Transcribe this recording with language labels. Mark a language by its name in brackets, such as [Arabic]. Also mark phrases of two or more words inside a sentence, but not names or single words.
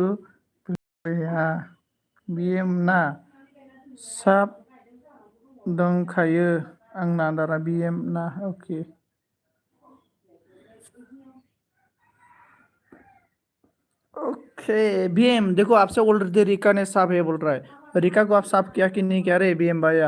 [Bodo] या बी एम ना साब दंखायो आंना दारा बी एम ना, ओके। [Hindi] ओके बी एम देखो, आपसे ऑलरेडी रिका ने साफ है बोल रहा है। रिका को आप साफ किया कि नहीं, क्या रे बी एम भैया।